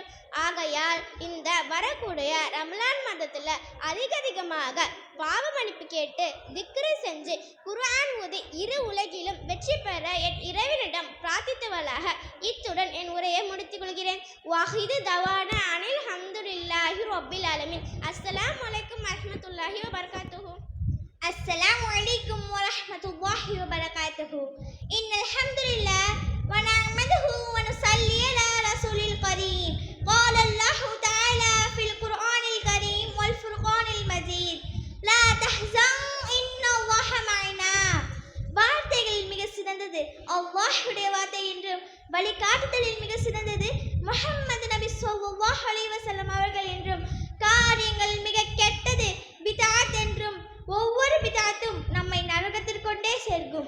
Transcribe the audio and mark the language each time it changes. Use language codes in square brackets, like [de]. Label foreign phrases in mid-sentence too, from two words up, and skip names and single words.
[ta] ஆகையால் இந்த வரக்கூடிய ரமலான் மாதத்துல அதிகமாக பாவ மன்னிப்பு கேட்டு திக்ரு செஞ்சு குர்ஆன் ஓதி இரு உலகிலும் வெற்றி பெற என் இறைவனிடம் பிரார்த்தித்தவளாக இத்துடன் என் உரையை முடித்துக் கொள்கிறேன். [ar] وآخر دعوانا أن الحمد لله رب العالمين. السلام عليكم ورحمة الله وبركاته. السلام عليكم ورحمة الله وبركاته. إن الحمد لله ونعمده ونصلي على رسول الكريم. قال الله تعالى في القرآن الكريم والفرقان المجيد لا تحزن إن الله معنا. [ta] வார்த்தைகளில் மிக சிறந்தது அல்லாஹ்வுடைய வார்த்தை என்றும் வழிகாட்டுதலில் மிக சிறந்தது முஹம்மது நபி [ar] صلى الله عليه وسلم [ta] அவர்கள் என்றும் காரியங்களில் மிக கெட்டது பித்அத் என்றும் ஒவ்வொரு பித்அத்தும் நம்மை நரகத்திற்கொண்டே சேர்க்கும்.